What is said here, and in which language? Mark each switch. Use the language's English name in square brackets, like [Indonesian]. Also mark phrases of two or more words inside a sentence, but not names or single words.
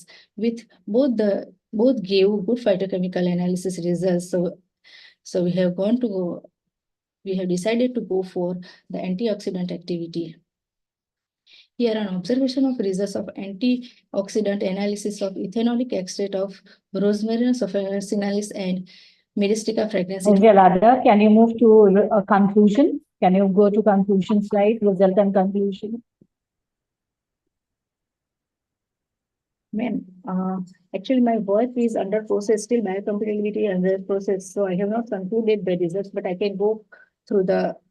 [English] With both gave good phytochemical analysis results. So we have decided to go for the antioxidant activity. Here an observation of results of antioxidant analysis of ethanolic extract of Rosmarinus officinalis and Myristica fragrans. Jalada, can you move to a conclusion? Can you go to conclusion slide, result and conclusion? Ma'am, actually my work is under process, still biocompatibility under process. So I have not concluded the results, but I can go through the.